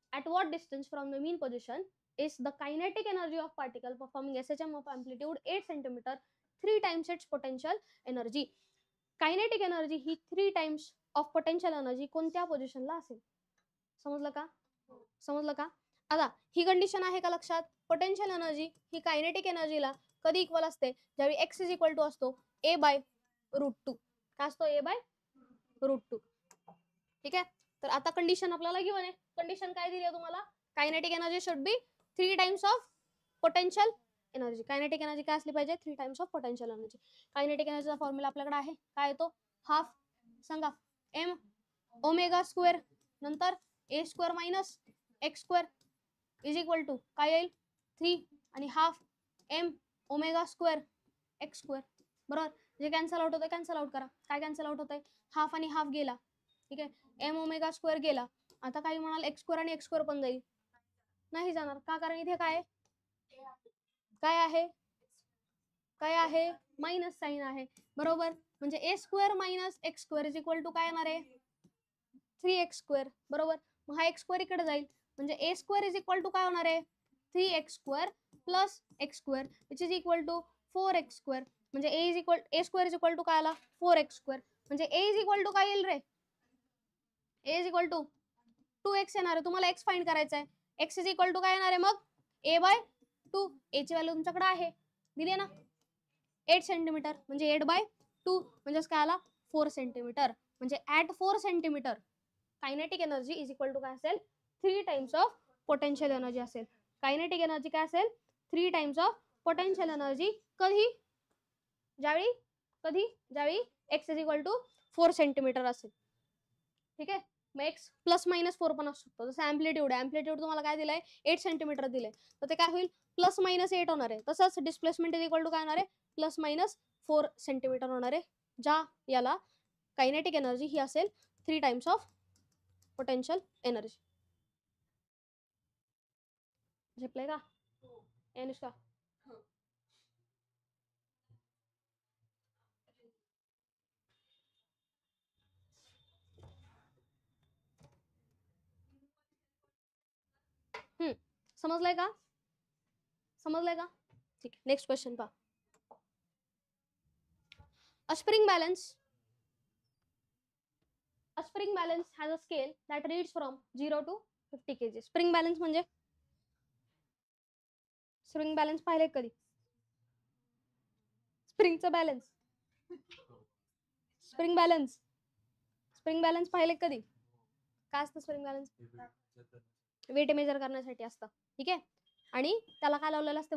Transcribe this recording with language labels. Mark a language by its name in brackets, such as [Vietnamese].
[English] At what distance from the mean position is the kinetic energy of particle performing SHM of amplitude 8 centimeter 3 times its potential energy. [Marathi] Kinetic energy he 3 times of potential energy कोणत्या पोझिशनला असेल? समजलं का? [English] समजलं का? [Marathi] आता ही condition आहे का लक्षात? पोटेन्शियल एनर्जी ही कायनेटिक एनर्जीला कधी इक्वल असते? ज्यावेळी x इज इक्वल टू असतो a बाय √2. काय असतो? a bye √2. ठीक आहे. तर आता कंडिशन आपल्याला गिवन आहे. कंडिशन काय दिली आहे तुम्हाला? [English] Kinetic energy should be 3 times of potential energy. [Marathi] Kinetic energy काय असली पाहिजे? [English] 3 times of potential energy. [Marathi] Kinetic एनर्जीचा formula आपल्याकडे आहे. काय येतो? हाफ सांगा m ओमेगा स्क्वेअर नंतर a square minus x square is equal to काय येईल? 3 आणि half m omega square x square. बरोबर. जे कॅन्सल आउट होतं कॅन्सल आउट करा. काय कॅन्सल आउट होतंय? हाफ आणि हाफ गेला. ठीक आहे. m ओमेगा स्क्वेअर गेला. आता काही म्हणाल x स्क्वेअर आणि x स्क्वेअर पण जाईल. नाही जाणार. का? कारण इथे काय काय आहे? काय आहे? मायनस साइन आहे. बरोबर. म्हणजे a square minus x square is equal to काय येणार आहे? 3x square. बरोबर. मग हा x स्क्वेअर इकडे जाईल. म्हणजे a square is equal to काय होणार आहे? [English] 3x square plus x square which is equal to 4x square. [Marathi] म्हणजे a square is equal to काय आला? 4x square. म्हणजे a इज इक्वल टू काय येईल रे? a is equal to 2x येणार आहे. तुम्हाला x फाइंड करायचा आहे. x इज इक्वल टू काय येणार आहे मग? a bye 2. a ची व्हॅल्यू तुमच्याकडे आहे, दिली ना? 8 सेंटीमीटर. म्हणजे 8 बाय 2 म्हणजेच काय आला? 4 सेंटीमीटर. म्हणजे at 4 centimetre kinetic energy is equal to काय असेल? 3 टाइम्स ऑफ पोटेन्शियल एनर्जी असेल. कायनेटिक एनर्जी काय असेल? [English] 3 times of potential energy. [Marathi] कधी? ज्यावेळी x is equal to 4 centimetre असेल. ठीक आहे. मग x प्लस मायनस 4 पण असू शकतो. जसं ऍम्प्लिट्यूड तुम्हाला काय दिलंय? 8 सेंटीमीटर दिलंय. तर ते काय होईल? प्लस मायनस 8 होणार आहे. तसंच डिस्प्लेसमेंट इज इक्वल टू काय होणार आहे? प्लस मायनस 4 सेंटीमीटर होणार आहे. ज्या याला कायनेटिक एनर्जी ही असेल 3 टाइम्स ऑफ पोटेन्शियल एनर्जी. झेपलंय का? अनुष्का समजलंय का? समजलंय का? ठीक आहे. नेक्स्ट क्वेश्चन पहा. [English] A spring balance has a scale that reads from 0 to 50 kg. [Marathi] Spring balance म्हणजे स्प्रिंग बॅलन्स पाहिले कधी? स्प्रिंगचं बॅलन्स स्प्रिंग बॅलन्स पाहिले कधी? काय असतं स्प्रिंग बॅलन्स? वेट मेजर करण्यासाठी असतं. ठीक आहे. आणि त्याला काय लावलेलं असतं?